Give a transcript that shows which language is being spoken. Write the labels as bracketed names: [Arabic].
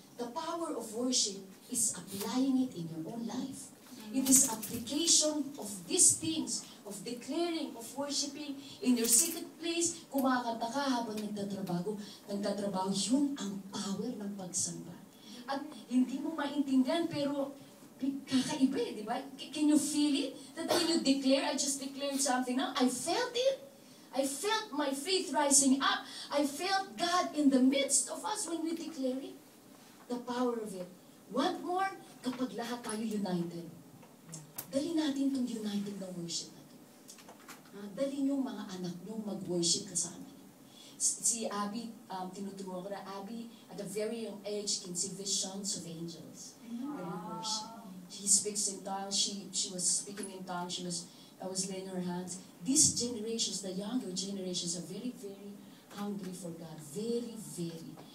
[English] The power of worship is applying it in your own life. It is application of these things, of declaring, of worshiping in your secret place. [Filipino] Kumakanta ka habang nagtatrabaho, yun ang power ng pagsamba. At hindi mo maintindihan, pero kakaiba di ba? [English] Can you feel it? That when you declare, I just declared something now, I felt it. I felt my faith rising up. I felt God in the midst of us when we declare it. The power of it. Want more? [Filipino] Kapag lahat tayo united. Dali natin itong united na worship natin. Dali yung mga anak nyo mag-worship kasama niyo. [English] Si Abby, [Filipino] tinuturuan ko na, [English] Abby, at a very young age, can see visions of angels when we worship. She speaks in tongues. She was speaking in tongues. I was laying her hands. These generations, the younger generations, are very, very hungry for God. Very, very.